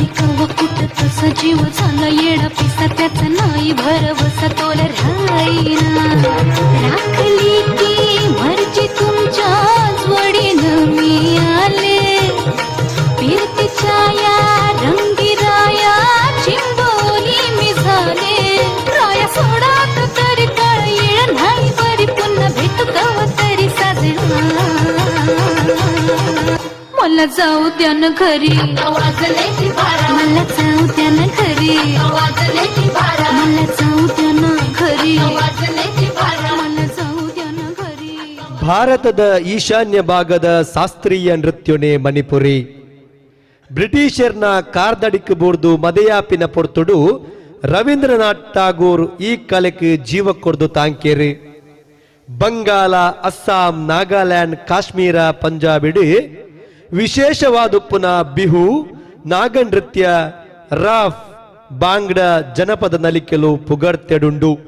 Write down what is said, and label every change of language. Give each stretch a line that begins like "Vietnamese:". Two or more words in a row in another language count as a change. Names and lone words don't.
Marathi: कव कुठं तसा जीव झाला येडा पिसा त्याचा नाही भरवसा तोल राहीना राखली की मर्जी तुमच्याच वडील मी आले फिरतीच्या या रंगीराया चिंबोली मी झाले राया सोडात तरी काळ येळ नाही बरी पुन्हा भेटू कव तरी साजरा मला जाऊ द्या न घरी मला जाऊ द्या न घरी मला जाऊ द्या न घरी मला जाऊ द्या न घरी.
Kannada: ಭಾರತದ ಈಶಾನ್ಯ ಭಾಗದ ಶಾಸ್ತ್ರೀಯ ನೃತ್ಯನೇ ಮಣಿಪುರಿ.
Tulu: ಬ್ರಿಟಿಷರ್ನ ಕಾರ್ದಡಿಕ್ ಬೋರ್ದು ಮದಯಾಪಿನ ಪೊರ್ತುಡು ರವೀಂದ್ರನಾಥ್ ಟಾಗೂರ್ ಈ ಕಲೆಗೆ ಜೀವ ಕೊಡ್ದು ತಾಂಕೇರಿ. ಬಂಗಾಳ, ಅಸ್ಸಾಂ, ನಾಗಾಲ್ಯಾಂಡ್, ಕಾಶ್ಮೀರ, ಪಂಜಾಬಿಡು ವಿಶೇಷವಾದುಪ್ಪುನ ಬಿಹು, ನಾಗನೃತ್ಯ, ರಾಫ್, ಬಾಂಗ್ಡ ಜನಪದ ನಲಿಕೆಲು ಪುಗಡ್ತೆಡುಂಡು.